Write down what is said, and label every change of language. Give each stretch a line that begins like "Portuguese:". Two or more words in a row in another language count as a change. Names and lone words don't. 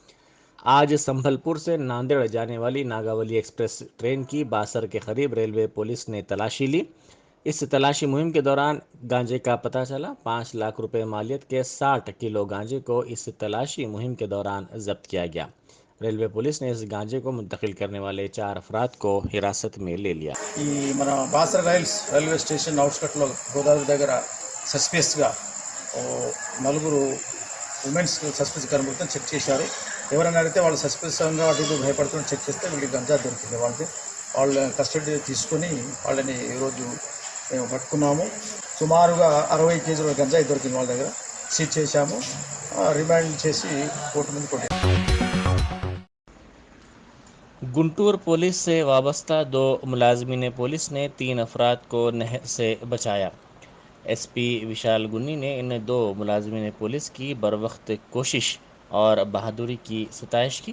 Urdu: آج سنبھل پور سے ناندیڑ جانے والی ناگاولی ایکسپریس ٹرین کی باسر کے قریب ریلوے پولیس نے تلاشی لی۔ اس تلاشی مہم کے دوران گانجے کا پتہ چلا۔ 5 لاکھ روپے مالیت کے 60 کلو گانجے کو اس تلاشی مہم کے دوران ضبط کیا گیا۔ ریلوے پولیس نے اس گانجے کو منتقل کرنے والے 4 افراد کو حراست میں لے لیا۔
Telugu: మన బాసర
English: railway station
Telugu: అవుట్స్కట్లో గోదావరి దగ్గర సస్పియస్గా నలుగురు
English: womens suspicious
Telugu: కనబడుతూ చెక్ చేశారు. ఎవరైనా అడిగితే వాళ్ళు సస్పియస్గా అటు ఇటు భయపడుతూ చెక్ చేస్తే వీళ్ళకి గంజా దొరికింది. వాళ్ళ కస్టడీ తీసుకొని వాళ్ళని ఈరోజు మేము పట్టుకున్నాము. సుమారుగా 60 కేజీల గంజాయి దొరికింది వాళ్ళ దగ్గర. సీజ్ చేశాము, రిమాండ్ చేసి కోర్టు ముందు కొట్టాము.
Urdu: گنٹور پولیس سے وابستہ 2 ملازمین پولیس نے 3 افراد کو نہر سے بچایا۔ ایس پی وشال گنی نے ان 2 ملازمین پولیس کی بروقت کوشش اور بہادری کی ستائش کی۔